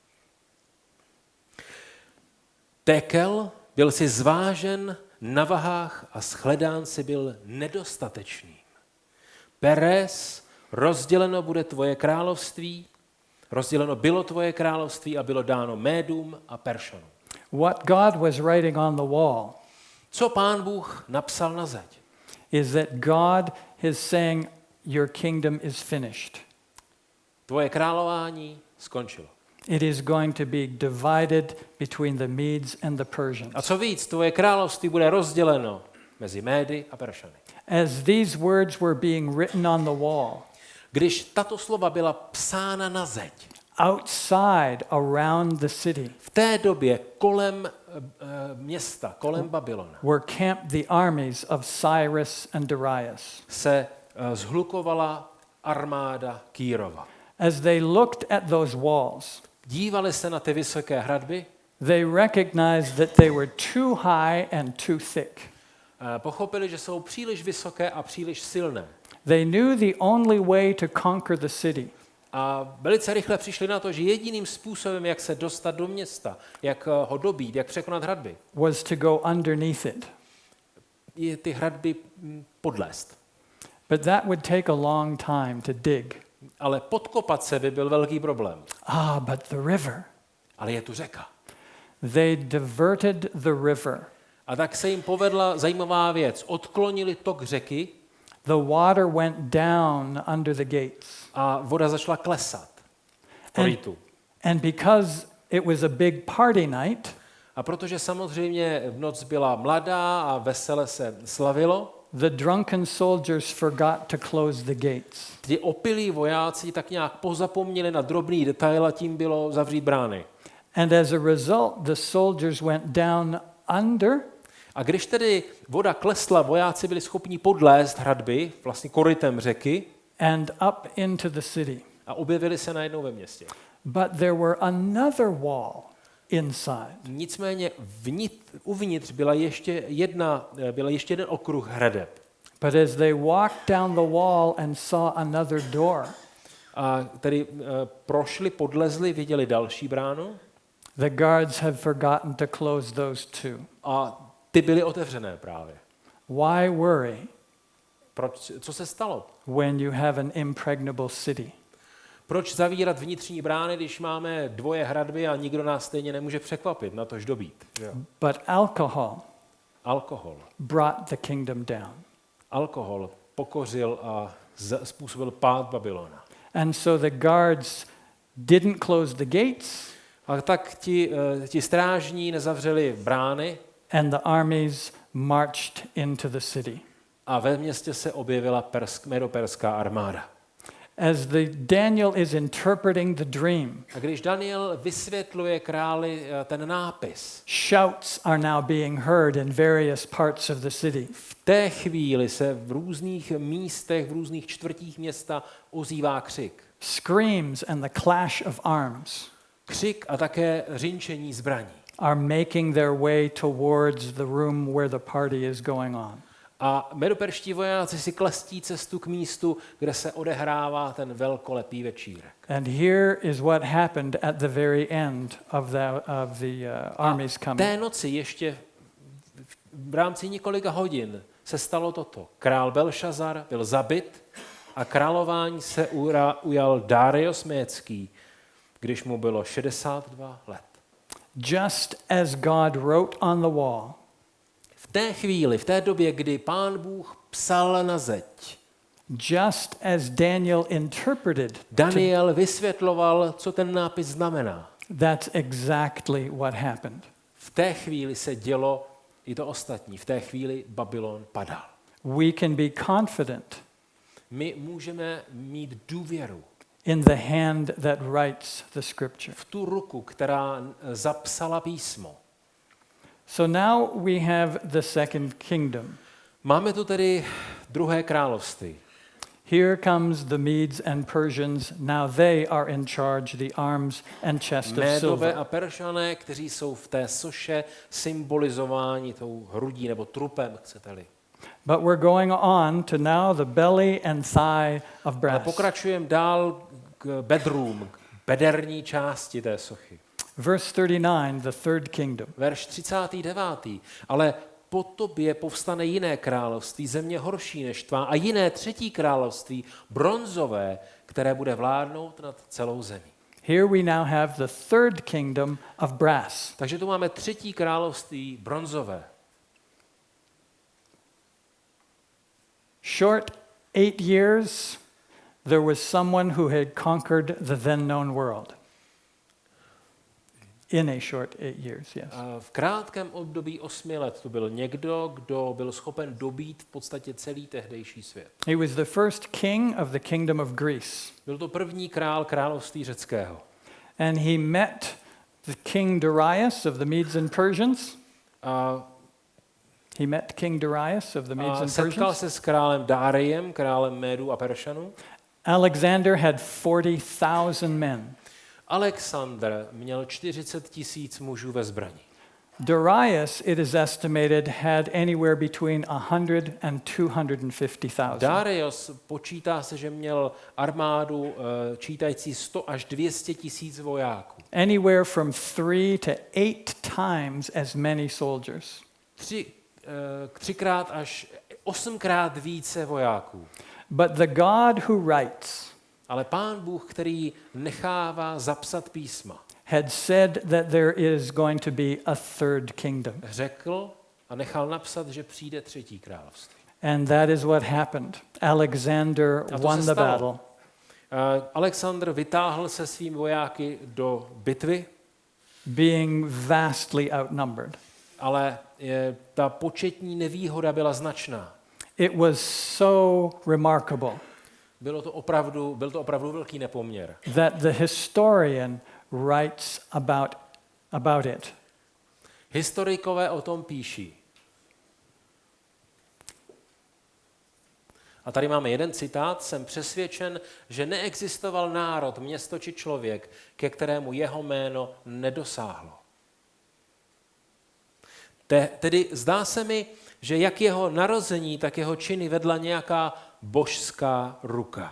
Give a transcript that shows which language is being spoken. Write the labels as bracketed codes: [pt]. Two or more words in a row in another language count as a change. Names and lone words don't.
[cs] Tekel, byl si zvážen na vahách a shledán si byl nedostatečným. Peres, rozděleno bude tvoje království, rozděleno bylo tvoje království a bylo dáno Médům a Peršanům. [en] What God was writing on the wall [cs] Co Pán Bůh napsal na zeď? [en] is that God is saying, your kingdom is finished. [cs] Tvoje králování skončilo. [en] It is going to be divided between the Medes and the Persians. [cs] A co víc, tvoje království bude rozděleno mezi Médy a Peršany. [en] As these words were being written on the wall, [cs] Když tato slova byla psána na zeď, [en] outside, around the city, [cs] V té době kolem města, kolem Babylona, [en] were camped the armies of Cyrus and Darius. [cs] se zhlukovala armáda Kýrova. [en] As they looked at those walls, [cs] Dívali se na ty vysoké hradby, [en] they recognized that they were too high and too thick. [cs] pochopili, že jsou příliš vysoké a příliš silné. [en] They knew the only way to conquer the city [cs] A velice rychle přišli na to, že jediným způsobem, jak se dostat do města, jak ho dobít, jak překonat hradby, [en] was to go underneath it. [cs] je ty hradby podlézt. [en] But that would take a long time to dig. [cs] Ale podkopat se by byl velký problém. [en] But the river. [cs] Ale je tu řeka. [en] They diverted the river. [cs] A tak se jim povedla zajímavá věc. Odklonili tok řeky [en] The water went down under the gates. [cs] a voda začala klesat. [en] And because it was a big party night, [cs] A protože samozřejmě v noc byla mladá a vesele se slavilo, [en] the drunken soldiers forgot to close the gates. [cs] ti opilí vojáci tak nějak pozapomněli na drobný detail a tím bylo zavřít brány. [en] And as a result, the soldiers went down under, [cs] A když tedy voda klesla, vojáci byli schopni podlézt hradby, vlastně korytem řeky, [en] and up into the city. [cs] a objevili se najednou ve městě. [en] But there were another wall inside. [cs] Nicméně uvnitř byla ještě jeden okruh hradeb. [en] But as they walked down the wall and saw another door, [cs] A tedy prošli, podlezli, viděli další bránu [en] the guards had forgotten to close those two. [cs] a ty byly otevřené právě. [en] Why worry [cs] Co se stalo? [en] when you have an impregnable city? [cs] Proč zavírat vnitřní brány, když máme dvoje hradby a nikdo nás stejně nemůže překvapit, natož dobít? [en] But [cs] Alkohol. [en] brought the kingdom down. [cs] Alkohol pokořil a způsobil pád Babylona. [en] And so the guards didn't close the gates, [cs] A tak ti strážní nezavřeli brány [en] and the armies marched into the city. [cs] a ve městě se objevila medoperská armáda. [en] As Daniel is interpreting the dream, [cs] A když Daniel vysvětluje králi ten nápis, [en] shouts are now being heard in various parts of the city. [cs] v té chvíli se v různých místech, v různých čtvrtích města ozývá křik. [en] Screams and the clash of arms [cs] Křik a také řinčení zbraní. [en] are making their way towards the room where the party is going on. [cs] A medoperští vojáci si klestí cestu k místu, kde se odehrává ten velkolepý večírek. [en] And here is what happened at the very end of the armies coming. [cs] Té noci ještě v rámci několika hodin se stalo toto. Král Belšazar byl zabit a králování se ujal Darius Mécký, když mu bylo 62 let. [en] Just as God wrote on the wall, [cs] V té chvíli, v té době, kdy Pán Bůh psal na zeď, [en] just as Daniel interpreted, [cs] Daniel vysvětloval, co ten nápis znamená. [en] that's exactly what happened. [cs] V té chvíli se dělo i to ostatní. V té chvíli Babylon padal. [en] We can be confident [cs] My můžeme mít důvěru [en] in the hand that writes the scripture. [cs] v tu ruku, která zapsala písmo. [en] So now we have the second kingdom. [cs] Máme tu tedy druhé království. [en] Here comes the Medes and Persians. Now they are in charge the arms and chest of [cs] Médové [en] silver. [cs] a Peršané, kteří jsou v té soše symbolizováni tou hrudí nebo trupem, chcete-li. [en] But we're going on to now the belly and thigh of [cs] Ale [en] brass. [cs] pokračujeme dál k bedrům, k bederní části té sochy. [en] Verse 39, the third kingdom. [cs] Verš 39. Ale po tobě povstane jiné království, země horší než tvá, a jiné třetí království, bronzové, které bude vládnout nad celou zemi. [en] Here we now have the third kingdom of brass. [cs] Takže tu máme třetí království bronzové. [en] Short 8 years, there was someone who had conquered the then known world. In a short 8 years, yes. [cs] V krátkém období 8 let tu byl někdo, kdo byl schopen dobít v podstatě celý tehdejší svět. [en] He was the first king of the kingdom of Greece. [cs] Byl to první král království řeckého. [en] And he met the king Darius of the Medes and Persians. He met King Darius of the Medes and [cs] setkal [en] Persians. [cs] se s králem Dáriem, králem Médů a Peršanů. [en] Alexander had 40,000 men. [cs] Alexandr měl 40 000 mužů ve zbrani. [en] Darius, it is estimated, had anywhere between 100 and 250,000. [cs] Darius počítá se, že měl armádu čítající 100 až 200 000 vojáků. [en] Anywhere from 3 to 8 times as many soldiers. [cs] Třikrát až 8krát více vojáků. [en] But the God who writes [cs] Ale Pán Bůh, který nechává zapsat písma, [en] had said that there is going to be a third kingdom. [cs] řekl a nechal napsat, že přijde třetí království. [en] And that is what happened. Alexander won the battle. [cs] Alexandr vytáhl se svými vojáky do bitvy, [en] being vastly outnumbered. [cs] ale ta početní nevýhoda byla značná. [en] It was so remarkable [cs] Byl to opravdu velký nepoměr. [en] that the historian writes about it. [cs] Historikové o tom píší. A tady máme jeden citát. Jsem přesvědčen, že neexistoval národ, město či člověk, ke kterému jeho jméno nedosáhlo. Tedy zdá se mi, že jak jeho narození, tak jeho činy vedla nějaká božská ruka.